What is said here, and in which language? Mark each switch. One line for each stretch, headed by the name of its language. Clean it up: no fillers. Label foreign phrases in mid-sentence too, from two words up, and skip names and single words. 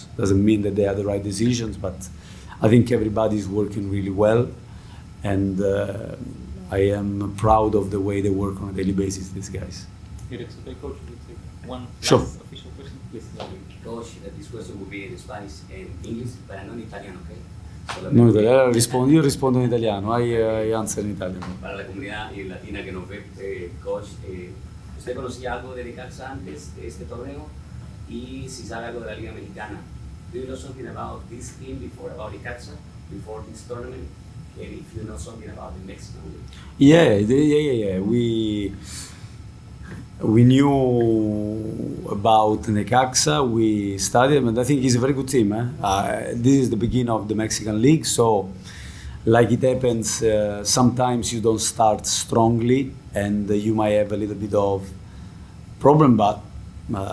English: Doesn't mean that they are the right decisions, but I think everybody is working really well. And I am proud of the way they work on a daily basis, these guys. Here it's okay, Coach. We'll take one Sure. last official question, please. Coach, this question will be in Spanish and English, but not in Italiano, okay?
Italian: No, io rispondo in italiano,
English: I answer in Italian.
Spanish: Para la comunidad latina que nos ve, Coach, ¿usted conocía algo de Necaxa antes de este torneo? Y si sabe algo de la Liga Mexicana.
English: Do you know something about this team before, about Necaxa, before this tournament? And if you know something about the Mexican League? Yeah. We knew about Necaxa. We studied, and I think it's a very good team. This is the beginning of the Mexican League, so like it happens, sometimes you don't start strongly, and you might have a little bit of problem.